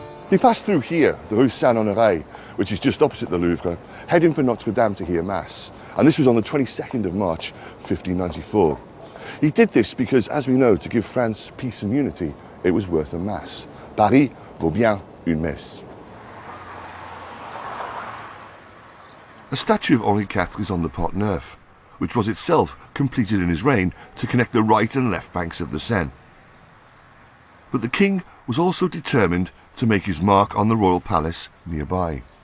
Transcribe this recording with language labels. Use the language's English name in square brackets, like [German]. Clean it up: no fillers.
[English] He passed through here, the Rue Saint-Honoré, which is just opposite the Louvre, heading for Notre Dame to hear Mass. And this was on the 22nd of March, 1594. He did this because, as we know, to give France peace and unity, it was worth a Mass. [French] Paris vaut bien une messe. [English] A statue of Henri IV is on the Pont Neuf, which was itself completed in his reign to connect the right and left banks of the Seine. But the king was also determined to make his mark on the royal palace nearby.